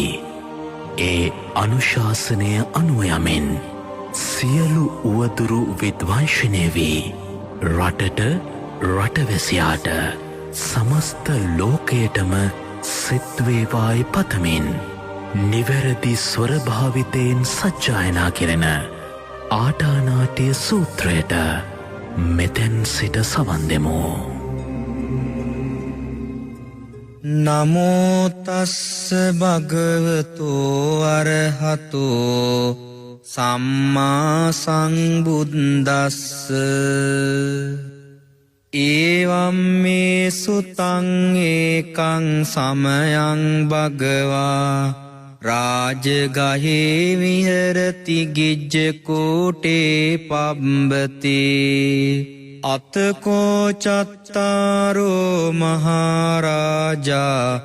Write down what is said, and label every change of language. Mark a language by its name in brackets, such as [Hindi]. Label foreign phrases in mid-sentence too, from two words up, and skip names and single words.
[Sinhala] ඒ අනුශාසනය අනුව යමින් සියලු උවදුරු විද්වංශනය වී රටට රටවැසියාට සමස්ත ලෝකයටම සෙත් වේවායි පතමින් නිවැරදි ස්වරභාවිතයෙන් සජ්ජායනා කෙරෙන ආටානාටිය සූත්‍රයට මෙතෙන් සිට සවන් දෙමු. [Pali] නමෝ තස්ස භගවතු අරහතෝ සම්මා සම්බුද්දස්ස ඒවම් මේ සුතං ඒකං සමයං භගවා රාජගහේ විහෙරති ගිජ්ජකූටේ පබ්බතේ අතකෝ චත්තාරෝ මහරාජා